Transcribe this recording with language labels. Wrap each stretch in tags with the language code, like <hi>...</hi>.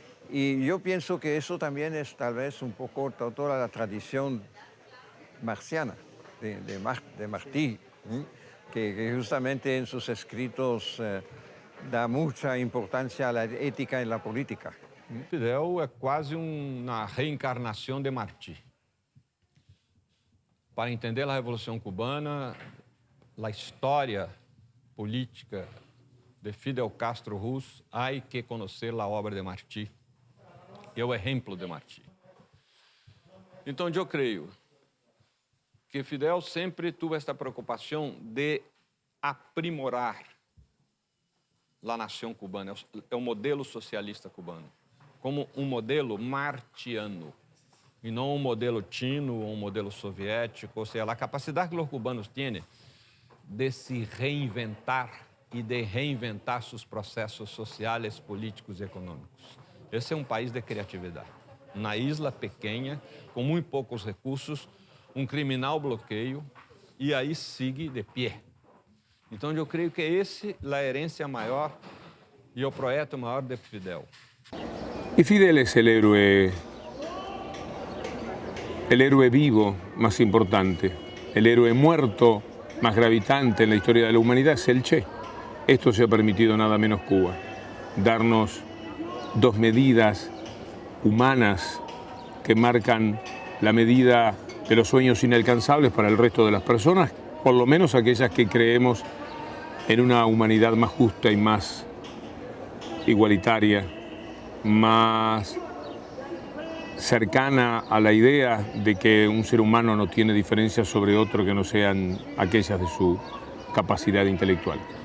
<es>Y yo pienso que eso también es tal vez un poco toda la tradición marxiana de Martí, que justamente en sus escritos da mucha importancia a la ética en la política.</es> <pt>Fidel é quase uma reencarnação de Martí. Para entender a Revolução Cubana, a história política de Fidel Castro Ruz, há que conhecer a obra de Martí e o exemplo de Martí. Então, eu creio que Fidel sempre teve esta preocupação de aprimorar a nação cubana, é o modelo socialista cubano, como um modelo martiano, e não um modelo chino ou um modelo soviético. Ou seja, a capacidade que os cubanos têm de se reinventar e de reinventar seus processos sociais, políticos e econômicos. Esse é um país de criatividade. Na isla pequena, com muito poucos recursos, um criminal bloqueio e aí sigue de pé. Então, eu creio que esse é a herência maior e o projeto maior de Fidel.</pt> <es>Y Fidel es el héroe vivo más importante, el héroe muerto más gravitante en la historia de la humanidad es el Che. Esto se ha permitido nada menos Cuba, darnos dos medidas humanas que marcan la medida de los sueños inalcanzables para el resto de las personas, por lo menos aquellas que creemos en una humanidad más justa y más igualitaria, más cercana a la idea de que un ser humano no tiene diferencias sobre otro que no sean aquellas de su capacidad intelectual.</es>